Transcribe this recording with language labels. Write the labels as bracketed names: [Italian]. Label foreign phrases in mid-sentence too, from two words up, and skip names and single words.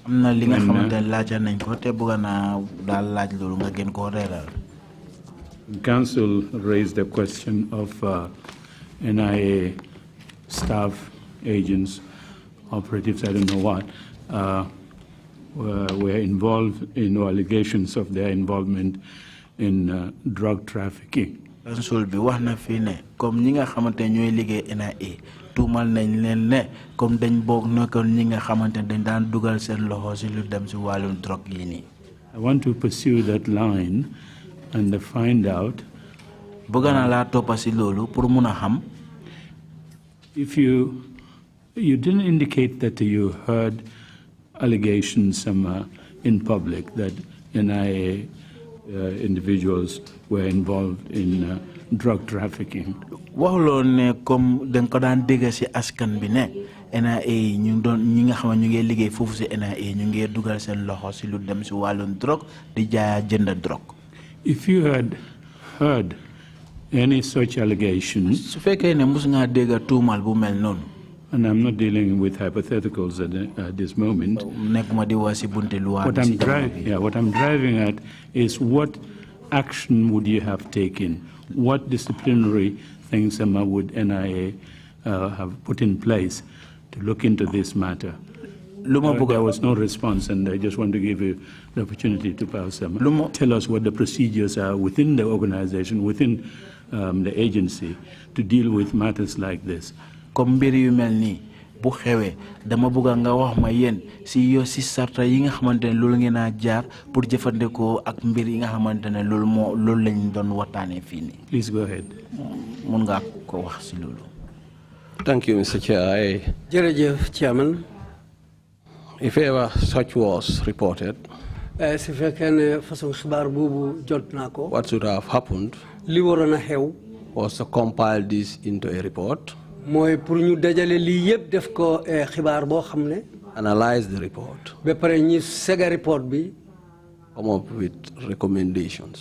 [English] Council raised the question of NIA staff, agents, operatives, I don't know what, were involved in allegations of their involvement in drug trafficking. [Wolof] Council bi wax na fi ne comme ñi nga xamante ñooy liggéey NIA tuumal nañ leen ne comme dañ bokk na kon ñi nga xamante dañ daan dugal seen loxo ci lu dem ci wàllum drogue yi nii. [English] I want to pursue that line and find out. [Wolof] bëgg naa laa toppa ci loolu pour mun a xam. [English] If you didn't indicate that you heard allegations in public that NIA individuals were involved in drug trafficking. [Wolof] waxuloon ne comme dañ ko daan dégg ci askan bi ne NIA ñu doon ñi nga xam ñu ngi liggéey foofu ci NIA ñu ngi dugal seen loxo ci lu dem ci wàllum drogue di jaaya jënd drogue. [English] If you had heard any such allegations, [Wolof] su fekkee ne mus ngaa dégg tuumal bu mel noonu. [English] And I'm not dealing with hypotheticals at this moment. What I'm driving at is what action would you have taken? What disciplinary things would NIA have put in place to look into this matter? There was no response, and I just want to give you the opportunity to tell us what the procedures are within the organization, within the agency, to deal with matters like this. [Wolof] bu xewé dama bëgg nga wax ma yeen si yo si sarta yi nga xamantene loolu ngeena jaar pour jëfandikoo ak mbir yi nga xamantene loolu lañ doon waxtaane fii ni. [English] Please go ahead. [Wolof] Mun nga ko wax si loolu. [English] Thank you, Mr. Chair. [Wolof] Jërëjëf, Chairman. [English] If ever such was reported, what should have happened was to compile this into a report, analyze the report, come up with recommendations,